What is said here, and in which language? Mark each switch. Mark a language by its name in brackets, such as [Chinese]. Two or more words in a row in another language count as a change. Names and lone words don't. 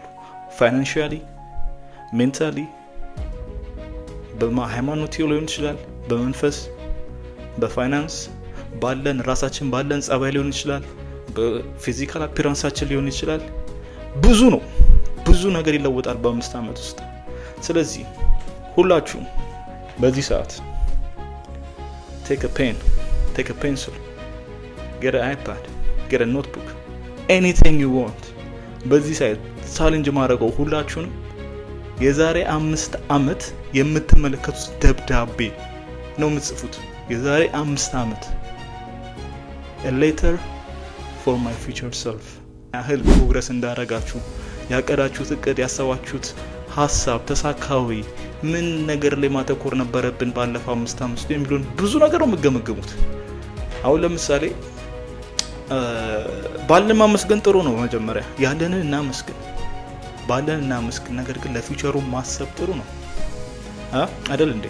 [Amharic] ፋይናንሻሊ፣ ሜንታሊ፣ በሃይማኖት ሊሆን ይችላል፣ በመንፈስ፣ በፋይናንስ ባለን ራሳችን ባለን ጸባይ ሊሆን ይችላል፣ በፊዚካል አፒራንሳችን ሊሆን ይችላል። ብዙ ነገር ይለወጣል በ5 ዓመት ውስጥ። ስለዚህ ሁላችሁም በዚህ ሰዓት [English] take a pen, take a pencil, get an iPad, get a notebook, anything you want. [Amharic] በዚህ ሰዓት ቻሌንጅ ማድረገው ሁላችሁንም የዛሬ 5 ዓመት የምትመለከቱት ደብዳቤ ነው የምትጽፉት። የዛሬ 5 ዓመት [English] a letter for my future self። [Amharic] ያህል ፕሮግረስ እንዳረጋችሁ፣ ያቀዳችሁት እቅድ፣ ያሰባችሁት ሐሳብ ተሳካዊ፣ ምን ነገር ላይ ማተኮር ነበረብን ባለፈው 5 ዓመት የሚሉን ብዙ ነገር ነው የምገመገሙት። አሁን ለምሳሌ ባለን ማመስገን ጥሩ ነው። መጀመሪያ ያለንን እናመስግን፣ ነገር ግን ለፊውቸሩ ማሰብ ጥሩ ነው አይደል እንዴ?